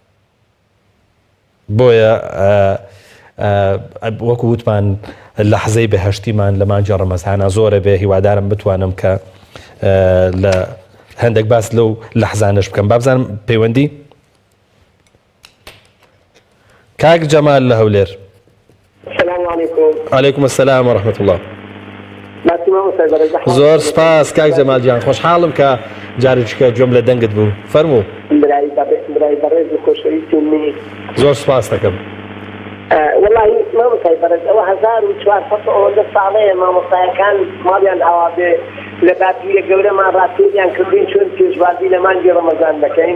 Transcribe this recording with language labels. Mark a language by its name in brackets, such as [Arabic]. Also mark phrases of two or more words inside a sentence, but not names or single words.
[Central Kurdish] بۆیە وەکو وتمان لە حەزەی بەهەشتیمان لە مانگی ڕەمەزانە زۆرە بێ. هیوادارم بتوانم کە لە هەندێک باس لەو لەحزانش بکەم. بابزانم پەیوەندی کاک جەمال لە هەولێر. [Arabic] السلام عليكم. وعليكم السلام ورحمة الله. [Central Kurdish] زۆر سپاس کاک جەمال گیان، خۆشحاڵم کە جارێکە گوێم لە دەنگت بوو. فەرموو. برای بەڕێز و خۆشەویستمی زۆر سپاس دەکەم. وەڵاهی مامۆستای بەڕێز ئەوە 1400 ساڵەیە مامۆستایەکان ماڵیان ئاوا بێ لە باتوویە گەورەمان ڕاستێریان کردین چۆن پێشوازی لە مانگی ڕەمەزان دەکەین.